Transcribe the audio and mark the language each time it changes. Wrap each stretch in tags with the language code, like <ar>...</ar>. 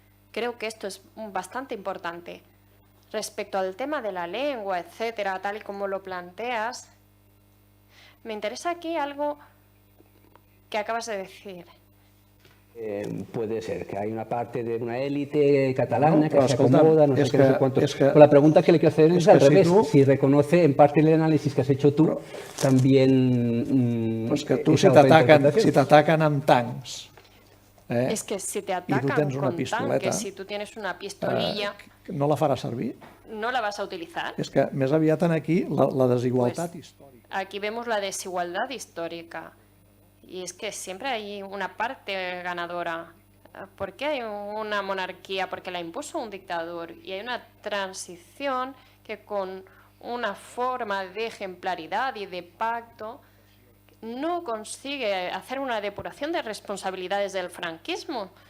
<es>Creo que esto es bastante importante. Respecto al tema de la lengua, etcétera, tal y como lo planteas, me interesa aquí algo que acabas de decir. Puede ser que hay una parte de una élite catalana que se</es> <ca>escolta,</ca> <es>acomoda, no sé qué, no sé cuánto. Pero la pregunta que le quiero hacer es al revés. Si reconoce en parte el análisis que has hecho tú, también...</es> <ca>Pues que tu si t'ataquen amb tancs,</ca> <es>es que si te atacan con tanques, si tú tienes una pistolilla,</es> <ca>no la faràs servir?</ca> <es>no la vas a utilizar.</es> <ca>És que més aviat aquí la desigualtat històrica.</ca> <es>Aquí vemos la desigualdad histórica. Y es que siempre hay una parte ganadora. ¿Por qué hay una monarquía? Porque la impuso un dictador. Y hay una transición que con una forma de ejemplaridad y de pacto no consigue hacer una depuración de responsabilidades del franquismo.</es>